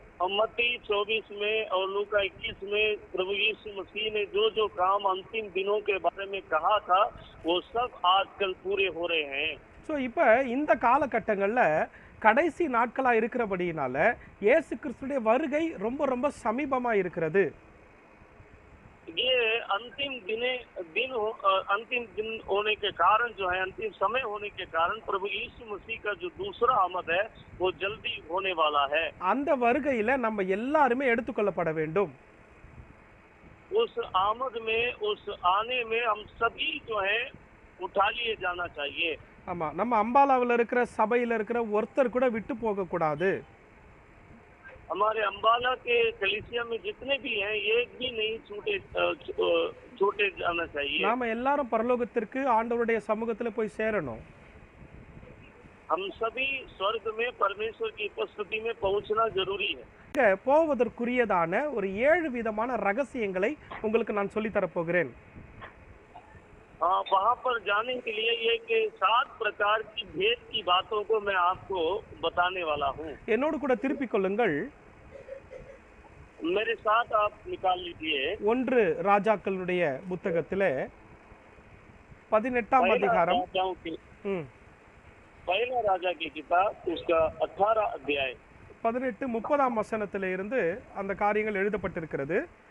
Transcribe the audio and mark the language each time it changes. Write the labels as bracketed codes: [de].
[hi] मत्ती 24 में और लूका 21 में प्रभु यीशु मसीह ने जो काम अंतिम दिनों के बारे में कहा था वो सब आजकल पूरे हो रहे हैं. [ta] ஸோ இப்போ இந்த காலகட்டங்களில் கடைசி நாட்களாக இருக்கிறபடியினால இயேசு கிறிஸ்துடைய வருகை ரொம்ப ரொம்ப சமீபமாக இருக்கிறது. [hi] ये अंतिम दिन होने के कारण जो है, अंतिम समय होने के कारण प्रभु यीशु मसीह का जो दूसरा आमद है वो जल्दी होने वाला है. [ta] அந்த வருகையில நம்ம எல்லாருமே எடுத்துக்கொள்ளப்பட வேண்டும். [hi] उस आमद में, उस आने में हम सभी जो है उठा लिए जाना चाहिए. [ta] ஆமா, நம்ம அம்பாலாவில் இருக்கிற சபையில் இருக்கிற ஒருத்தர் கூட விட்டு போக கூடாது. [hi] हमारे अम्बाला के कलीसिया में जितने भी हैं एक भी नहीं छूटे जाना चाहिए. [ta] நாம எல்லாரும் பரலோகத்திற்கு ஆண்டவருடைய சமூகத்துல போய் சேரணும். [hi] हम सभी स्वर्ग में परमेश्वर की उपस्थिति में पहुंचना जरूरी है. [ta] போவதற்குரியதான ஒரு 7 விதமான ரகசியங்களை உங்களுக்கு நான் சொல்லி தரப்போகிறேன். [hi] वहाँ पर जाने के लिए एक 7 प्रकार की भेद की बातों को मैं आपको बताने वाला हूँ. [ta] என்னோடு கூட திருப்பிக் கொள்ளுங்கள். [hi] मेरे साथ आप निकाल लीजिए. [ta] 1 ராஜாக்களுடைய புத்தகத்திலே 18ஆம் அதிகாரம், [hi] पहला राजा की किताब उसका 18 अध्याय [ta] 18-30 வசனத்திலே இருந்து அந்த காரியங்கள் எழுதப்பட்டிருக்கிறது.